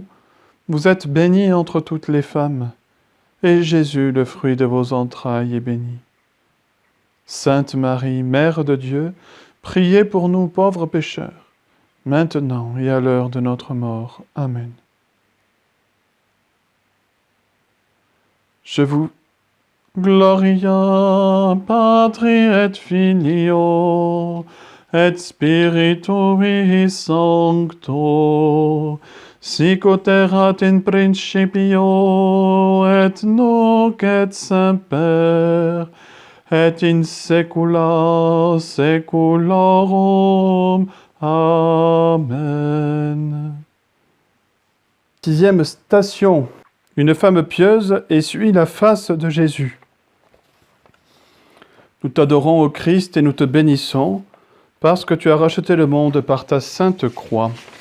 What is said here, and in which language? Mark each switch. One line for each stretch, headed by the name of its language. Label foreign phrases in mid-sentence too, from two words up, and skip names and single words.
French: Vous êtes bénie entre toutes les femmes, et Jésus, le fruit de vos entrailles, est béni. Sainte Marie, Mère de Dieu, priez pour nous pauvres pécheurs, maintenant et à l'heure de notre mort. Amen. Je vous
Latin: Gloria Patri et Filio et Spiritui Sancto, sic ut erat in principio et nunc et semper et in saecula saeculorum.
French: Amen. Sixième station. Une femme pieuse essuie la face de Jésus. Nous t'adorons, ô Christ, et nous te bénissons, parce que tu as racheté le monde par ta sainte croix.